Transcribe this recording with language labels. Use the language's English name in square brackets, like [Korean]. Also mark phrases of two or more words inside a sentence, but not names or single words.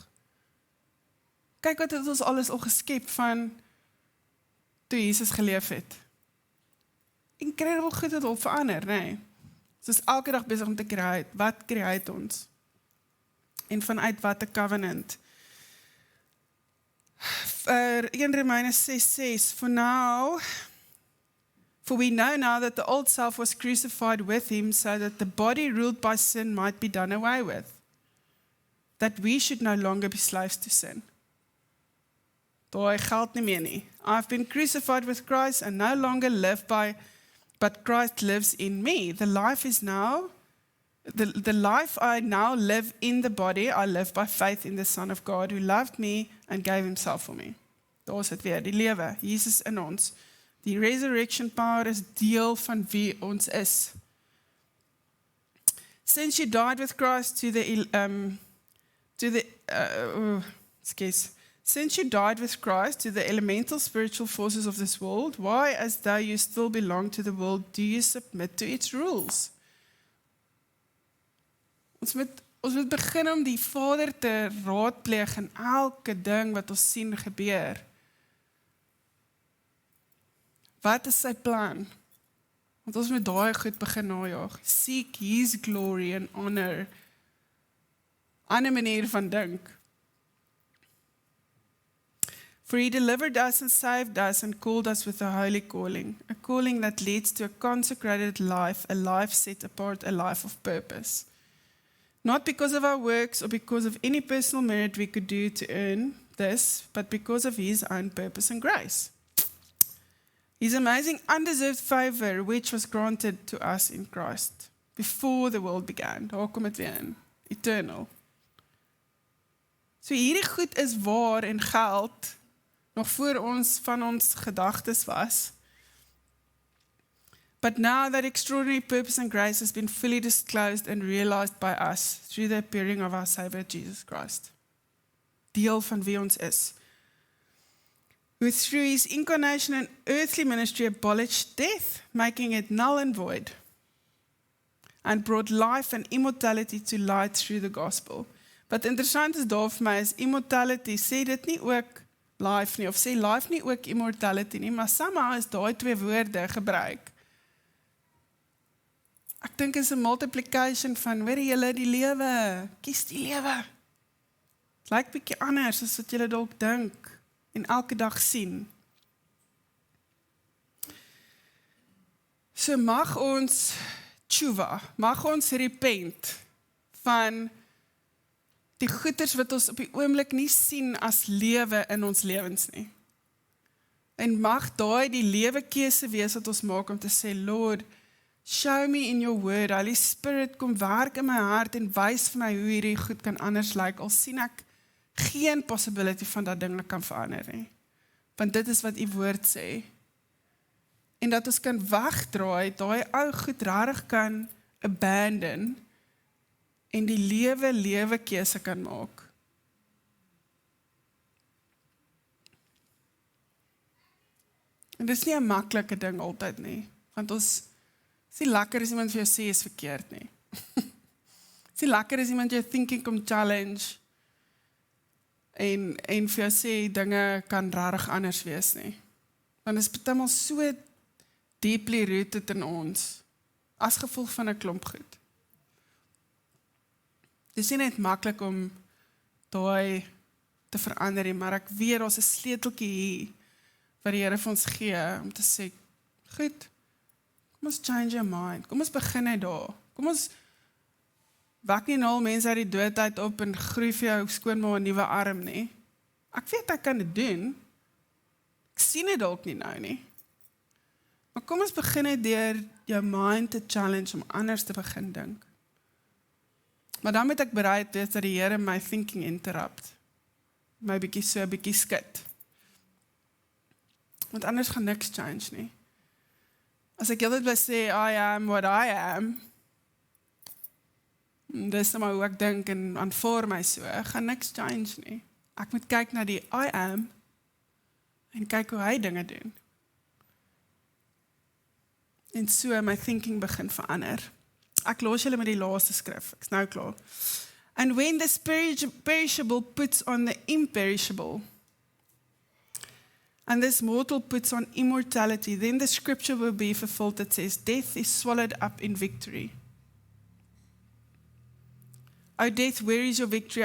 [Afrikaans] Kyk wat het ons alles al geskep van toe Jesus geleef het. En incredible goed het al verander, nee. Ons is elke dag besig om te create. Wat create ons? En vanuit wat 'n covenant? 1 Romeins 6:6, [English] For we know now that the old self was crucified with him, so that the body ruled by sin might be done away with, that we should no longer be slaves to sin. [Afrikaans] Daai geld nie meer nie. [English] I've been crucified with Christ and no longer live but Christ lives in me. The life I now live in the body, I live by faith in the Son of God, who loved me and gave himself for me. [Afrikaans] Daar is dit weer, die lewe, Jesus in ons. Die [English] resurrection power [Afrikaans] is deel van wie ons is. [English] Since you died with Christ Since you died with Christ to the elemental spiritual forces of this world, why, as though you still belong to the world, do you submit to its rules? [Afrikaans] Ons moet begin om die Vader te raadpleeg in elke ding wat ons sien gebeur. Wat is sy plan? Want ons moet daai goed begin najaag. [English] Seek his glory and honor. [Afrikaans] Ander manier van dink. [English] For he delivered us and saved us and called us with a holy calling, a calling that leads to a consecrated life, a life set apart, a life of purpose. Not because of our works or because of any personal merit we could do to earn this, but because of his own purpose and grace. His amazing undeserved favor, which was granted to us in Christ before the world began. [Afrikaans] Daar kom het weer in. Eternal. So hierdie goed is waar en geld nog voor ons van ons gedagtes was. [English] But now that extraordinary purpose and grace has been fully disclosed and realized by us through the appearing of our Savior Jesus Christ. [Afrikaans] Deel van wie ons is. [English] Who through his incarnation and earthly ministry abolished death, making it null and void, and brought life and immortality to light through the gospel. [Afrikaans] Wat interessant is daar vir my is immortality, sê dit nie ook life nie, of sê life nie ook immortality nie, maar somehow is daai twee woorde gebruik. Ek dink is 'n multiplication van, weet julle, die lewe, kies die lewe. Het lyk bietjie anders as wat julle dalk dink en elke dag sien. So mag ons tshuva, mag ons repent van die goeders wat ons op die oomblik nie sien as lewe in ons lewens nie. En mag daai die lewekeuse wees wat ons maak om te sê, [English] Lord, show me in your word, Holy Spirit, [Afrikaans] kom werk in my hart en wys vir my hoe hierdie goed kan anders lyk, al sien ek geen possibility van dat dinge kan verander nie. Want dit is wat u woord sê. En dat ons kan wegdraai, daai ou goed rarig kan abandon, en die lewe keuse kan maak. En dit is nie 'n maklike ding altyd nie, want ons is nie lekker as iemand vir jou sê is verkeerd nie. Is nie lekker as iemand jou thinking kom challenge, en vir jou sê dinge kan rarig anders wees nie. Want dit is partymal so [English] deeply rooted [Afrikaans] in ons, as gevolg van 'n klomp goed. Dit is nie net maklik om daai te verander nie, maar ek weet ons 'n sleuteltjie hier wat die Here vir ons gee om te sê, goed, kom ons [English] change your mind, [Afrikaans] kom ons begin net daar, kom ons wek nie al mense uit die dood uit op en groei vir jou skoonma 'n nuwe arm nie. Ek weet ek kan dit doen, ek sien dit dalk nie nou nie. Maar kom ons begin net deur jou mind te challenge om anders te begin dink. Maar dan moet ek bereid wees dat die Here my thinking interrupt. My bietjie skit. Want anders gaan niks change nie. As ek altyd bly sê, [English] I am what I am, [Afrikaans] dis nou maar hoe ek dink en aanvaar my so, gaan niks change nie. Ek moet kyk na die [English] I am, [Afrikaans] en kyk hoe hy dinge doen. En so my thinking begin verander. Ek los julle met die laaste skrif, ek is nou klaar. [English] And when the perishable puts on the imperishable, and this mortal puts on immortality, then the scripture will be fulfilled that says, death is swallowed up in victory. O death, where is your victory?